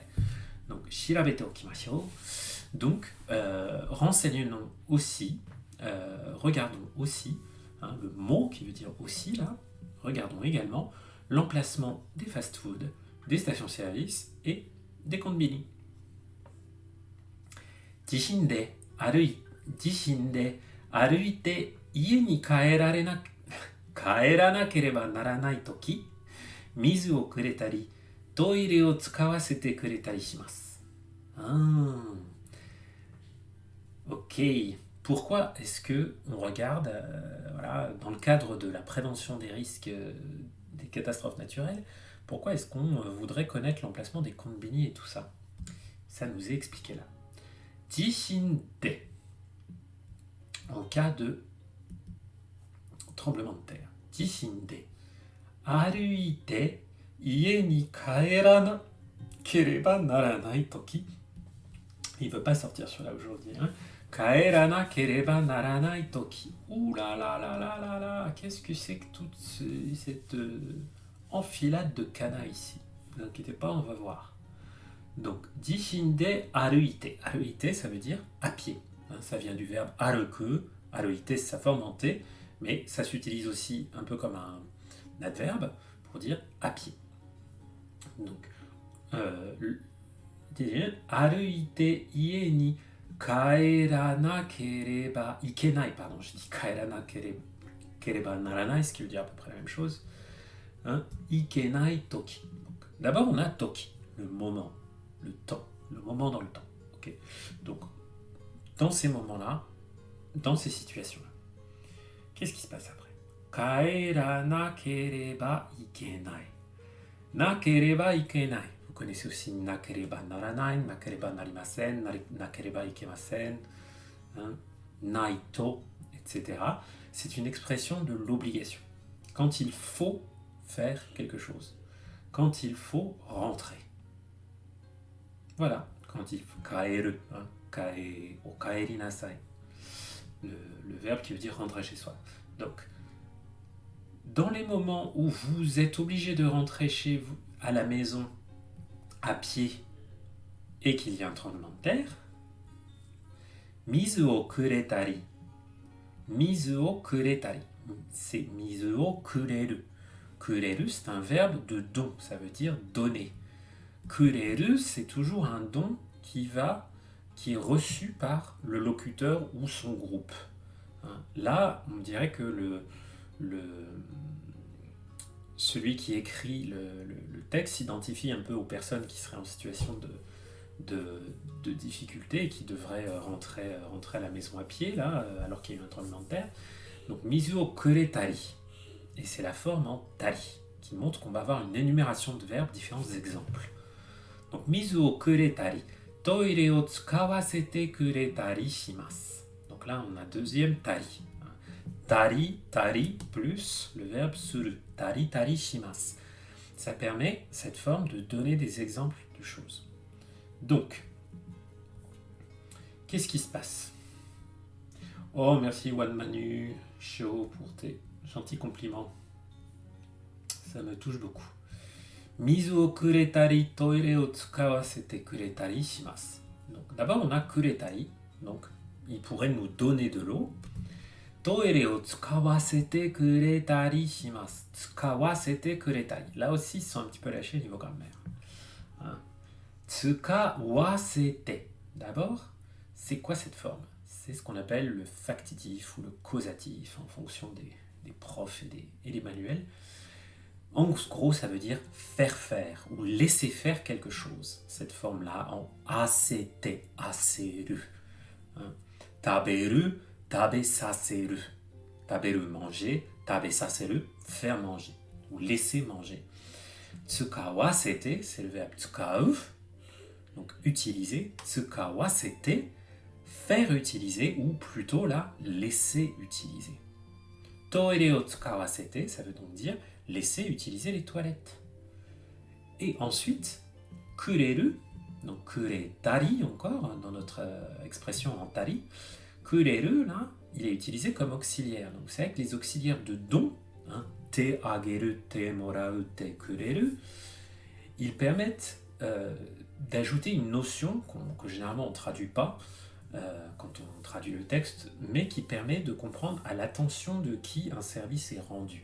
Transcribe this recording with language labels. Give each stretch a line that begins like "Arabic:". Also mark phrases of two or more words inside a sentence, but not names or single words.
French: Donc,
Japanese: 調べておきましょう.
French: Donc, renseignons aussi, regardons aussi, le mot qui veut dire aussi, là, regardons également l'emplacement des fast-food, des stations-service et des konbini.
Japanese: 地震で歩いて家に帰らなければならない時、水をくれたり、トイレを使わせてくれたりします.
French: Ok. pourquoi est-ce que on regarde, voilà, dans le cadre de la prévention des risques des catastrophes naturelles, pourquoi est-ce qu'on voudrait connaître l'emplacement des konbini et tout ça? Ça nous est expliqué là. Jishinde, en cas de tremblement de terre.
Japanese: 地震で、歩いて家に帰らなければならない時.
French: Il ne veut pas sortir sur là aujourd'hui. Hein.
Japanese: 帰らなければならない時.
French: Ouh là là là là là là. Qu'est-ce que c'est que toute cette enfilade de kana ici? Ne vous inquiétez pas, on va voir.
Japanese: Donc, 地震で歩いて. Aruite,
French: ça veut dire à pied. Hein, ça vient du verbe aruku.
Japanese: Aruite,
French: c'est sa forme en T, mais ça s'utilise aussi un peu comme un adverbe pour dire à pied. Donc,
Japanese: 歩いて家に帰らなければいけない,
French: pardon, je dis
Japanese: 帰らなければならない,
French: ce qui veut dire à peu près la même chose.
Japanese: Hein, いけない時.
French: Donc, d'abord, on a toki, le moment, le temps, le moment dans le temps. Okay. Donc, dans ces moments-là, dans ces situations-là, qu'est-ce qui se passe après?
Japanese: 帰らなければいけない. なければいけない.
French: Vous connaissez aussi
Japanese: なければならない、なければなりません、なければいけません,
French: hein, naito, etc. C'est une expression de l'obligation. Quand il faut faire quelque chose. Quand il faut rentrer. Voilà. Quand il faut kaeru, hein,
Japanese: お帰りなさい.
French: Le verbe qui veut dire rentrer chez soi. Donc, dans les moments où vous êtes obligé de rentrer chez vous, à la maison, à pied, et qu'il y a un tremblement de terre,
Japanese: 水をくれたり. 水をくれたり. C'est 水をくれる. Kureru,
French: c'est un verbe de don, ça veut dire donner. Kureru, c'est toujours un don qui est reçu par le locuteur ou son groupe. Hein. Là, on dirait que celui qui écrit le texte s'identifie un peu aux personnes qui seraient en situation de difficulté et qui devraient rentrer à la maison à pied, là, alors qu'il y a eu un tremblement de terre. Donc,
Japanese: 水をくれたり.
French: Et c'est la forme en tari, qui montre qu'on va avoir une énumération de verbes, différents exemples. Donc,
Japanese: 水をくれたり. トイレを使わせてくれたりします.
French: Donc là, on a deuxième tari.
Japanese: たり、たり,
French: plus le verbe suru.
Japanese: たり、たり、します.
French: Ça permet, cette forme, de donner des exemples de choses. Donc, qu'est-ce qui se passe? Oh, merci Wan Manu Show pour tes gentils compliments. Ça me touche beaucoup.
Japanese: 水をくれたり、トイレを使わせてくれたりします.
French: Donc, d'abord, on a kuretari. Donc, il pourrait nous donner de l'eau.
Japanese: トイレを使わせてくれたりします. 使わせてくれたり.
French: Là aussi, ils sont un petit peu lâchés niveau grammaire.
Japanese: Hein. Tsukawasete.
French: D'abord, c'est quoi cette forme? C'est ce qu'on appelle le factitif ou le causatif en fonction des profs et des manuels. En gros, ça veut dire faire faire ou laisser faire quelque chose. Cette forme-là en asete, aseru. Hein.
Japanese: 食べる、食べさせる. Taberu,
French: manger.
Japanese: 食べさせる,
French: faire manger ou laisser manger. Tsukawasete, c'est le verbe tsukau, donc utiliser. Tsukawasete, faire utiliser ou plutôt là, laisser utiliser.
Japanese: トイレを使わせて,
French: ça veut donc dire laisser utiliser les toilettes. Et ensuite, kureru, donc kuretari encore, dans notre expression en tari, kureru, là, il est utilisé comme auxiliaire. Donc c'est vrai que les auxiliaires de don, hein,
Japanese: てあげる、てもらう、てくれる,
French: ils permettent d'ajouter une notion que généralement on ne traduit pas quand on traduit le texte, mais qui permet de comprendre à l'attention de qui un service est rendu.